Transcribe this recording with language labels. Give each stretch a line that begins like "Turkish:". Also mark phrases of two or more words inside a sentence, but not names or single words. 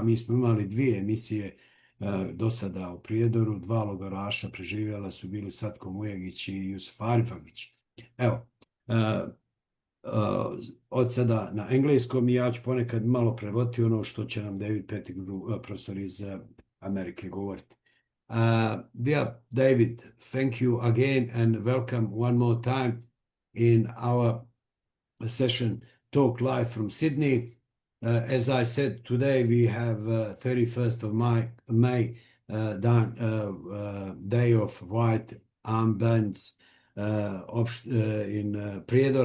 Bosnian: Mi smo imali 2 emisije do sada u Prijedoru, 2 logoraša preživjela su bili Satko Mujegić i Jusuf Arifagić. Evo, od sada na engleskom, i ja ću ponekad malo prevoditi ono što će nam David Pettigrew, profesor iz Amerike, govoriti.
English: Dear David, thank you again and welcome one more time in our session Talk Live from Sydney. As I said, today we have 31st of May, Day of White Armbands in Prijedor.